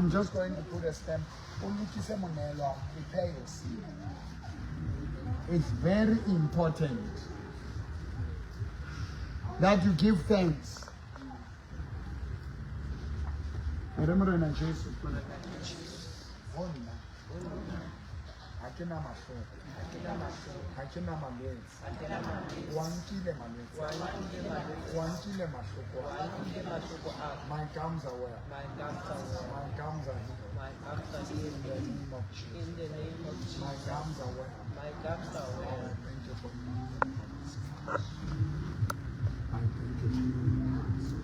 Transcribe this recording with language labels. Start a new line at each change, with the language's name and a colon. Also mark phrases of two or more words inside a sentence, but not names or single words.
English: I'm just going to put a stamp. Prepare your seed. It's very important that you give thanks. Remember Jesus.
Southern Sotho: Hakina mahloko, hakina malwetse, wankile malwetse, wankile mahloko.
English: My gums are well, my gums are healed. In the name of Jesus. My gums are well. Oh, thank you for I thank you.